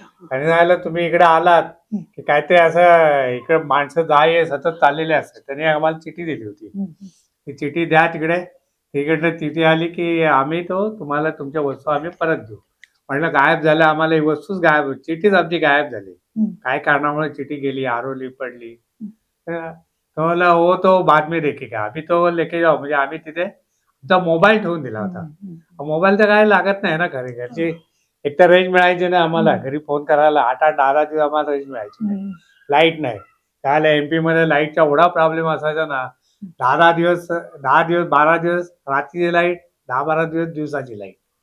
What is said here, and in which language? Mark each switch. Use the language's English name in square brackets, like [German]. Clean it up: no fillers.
[Marathi] त्यांनी सांगितलं तुम्ही इकडे आलात की काहीतरी असं इकडे माणसं जाय सतत चाललेले असतात. त्यांनी आम्हाला चिठी दिली होती, ती चिठी द्या तिकडे. तिकडनं चिठी आली की आम्ही तुम्हाला तुमच्या वस्तू आम्ही परत देऊ. म्हटलं गायब झालं, आम्हाला ही वस्तूच गायब, चिठ्ठीच आमची गायब झाली. काय कारणामुळे चिठी गेली, हरवली, पडली. [Hindi] तो बोला हो तो बाद में देखेगा, अभी तो लेके जाओ. [Marathi] म्हणजे आम्ही तिथे आमचा मोबाईल ठेवून दिला होता. मोबाईल तर काय लागत नाही ना घरी, घरची एक तर रेंज मिळायची नाही आम्हाला, घरी फोन करायला 8-8, 10-10 दिवस आम्हाला रेंज मिळायची नाही, लाईट नाही. त्याला MP मध्ये लाईटचा एवढा प्रॉब्लेम असायचा ना, 10 दिवस 12 दिवस रात्रीची लाईट, 10-12 दिवस दिवसाची लाईट.